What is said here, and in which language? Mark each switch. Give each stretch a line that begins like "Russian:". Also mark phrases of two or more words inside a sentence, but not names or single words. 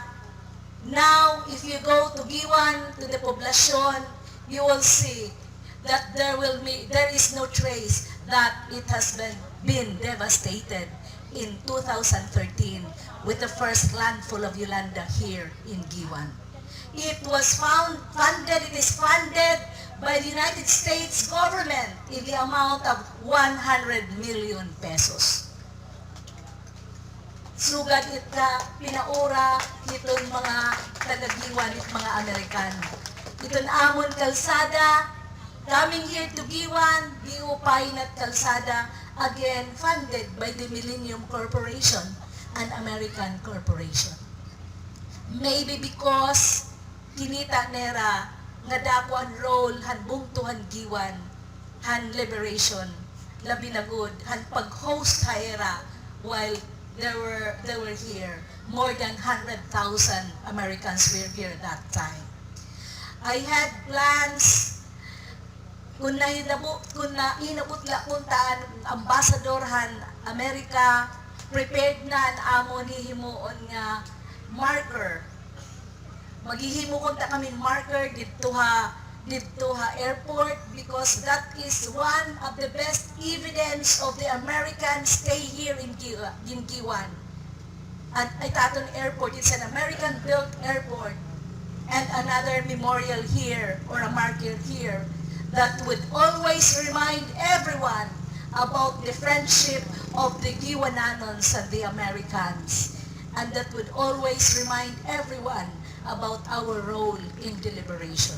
English: Now, if you go to Guiuan, to the poblacion, you will see that there is no trace that it has been devastated in 2013 with the first landfall of Yolanda here in Guiuan. It is funded by the United States government in the amount of 100 million pesos.
Waray: Sugad ita pinaura iton mga taga-Guiuan at mga Amerikano. Iton amon kalsada,
English: coming here to Guiuan,
Waray: giupay at kalsada,
English: again funded by the Millennium Corporation, an American corporation. Maybe because
Waray: kinita nera nga dakuan role han bungtuhan Guiuan, han liberation, labi na good, han pag-host haera
English: while they were here. More than 100,000 Americans were here that time. I had plans
Waray: kung inabot la kuntaan ambassador han Amerika, prepared na ang amo ni himuon nga marker. Maghihimo kunta kami marker dito ha airport,
English: because that is one of the best evidence of the American stay here in Guiuan. At Itaton Airport, it's an American-built airport, and another memorial here, or a marker here, that would always remind everyone about the friendship of the Guiuanans and the Americans, and that would always remind everyone about our role in deliberation.